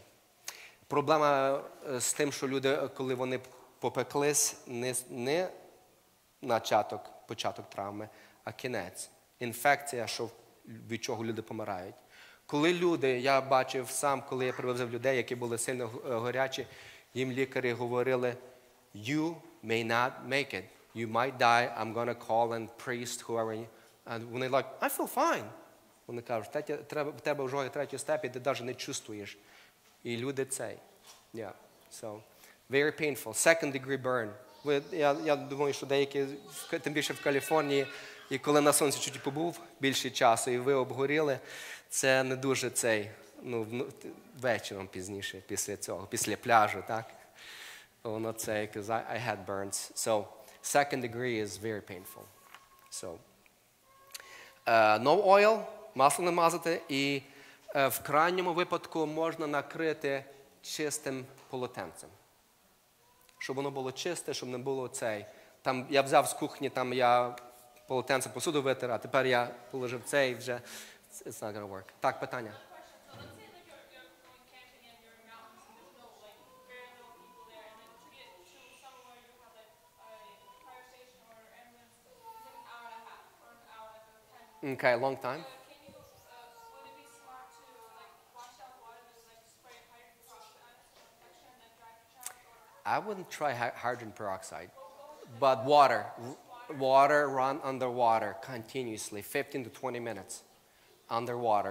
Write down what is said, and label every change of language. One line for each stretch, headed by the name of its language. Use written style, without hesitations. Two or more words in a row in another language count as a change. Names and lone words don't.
Ukrainian: Проблема з тим, що люди, коли вони попеклись, не початок травми, а кінець. Інфекція, від чого люди помирають. Коли люди, я бачив сам, коли я привозив людей, які були сильно горячі, їм лікарі говорили,
English: you may not make it. You might die, I'm going to call and priest, whoever. And вони like, I feel fine.
Ukrainian: Вони кажуть, в тебе вже третій степінь, ти навіть не чувствуєш. І люди цей.
English: Yeah. So, very painful. Second degree burn.
Ukrainian: Я думаю, що деякі, тим більше в Каліфорнії, і коли на сонці чуть побув більше часу, і ви обгоріли, це не дуже вечором пізніше, після цього, після пляжу, так? Воно це,
English: because I had burns. So, second degree is very painful. So, no oil,
Ukrainian: масло не мазати, і в крайньому випадку можна накрити чистим полотенцем. Щоб воно було чисте, щоб не було цей. Там я взяв з кухні, там я полотенцем посуду витер, а тепер я положив цей вже.
English: It's not gonna work.
Ukrainian: Так, питання.
English: Okay, long time. I wouldn't try hydrogen peroxide, but water run underwater continuously, 15 to 20 minutes underwater.